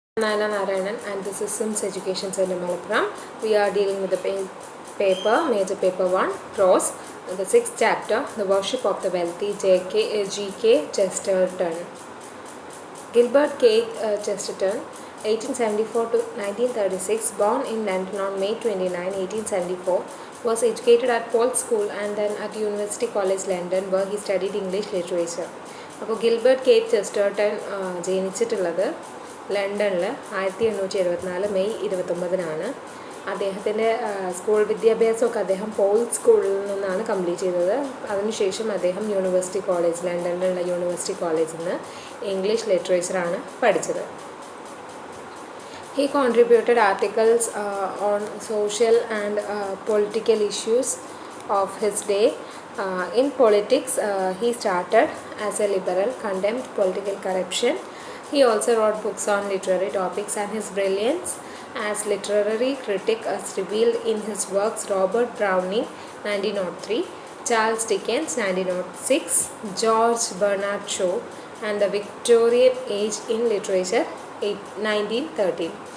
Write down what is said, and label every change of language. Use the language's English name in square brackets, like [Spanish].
[English] Nana Narayanan, and this is Sims Education Center Malappuram. We are dealing with the major paper 1, prose, the 6th chapter, the worship of the wealthy, G.K. Chesterton. Gilbert K. Chesterton, 1874 to 1936, born in London on May 29, 1874, was educated at Paul's School and then at University College London, where he studied English literature. [Malayalam] അപ്പോൾ Gilbert K Chesterton ജനിച്ചിട്ടുള്ളത് ലണ്ടനിൽ 1874 May 29 അദ്ദേഹത്തിൻ്റെ school വിദ്യാഭ്യാസമൊക്കെ അദ്ദേഹം Paul സ്കൂളിൽ നിന്നാണ് complete ചെയ്തത്. അതിനുശേഷം അദ്ദേഹം university college, ലണ്ടനിലുള്ള university കോളേജിൽ നിന്ന് ഇംഗ്ലീഷ് ലിറ്ററേച്ചറാണ് പഠിച്ചത്. [English] He contributed articles on social and political issues of his day. In politics, he started as a liberal, condemned political corruption. He also wrote books on literary topics, and his brilliance as literary critic is revealed in his works Robert Browning 1903, Charles Dickens 1906, George Bernard Shaw and the Victorian Age in Literature 1913.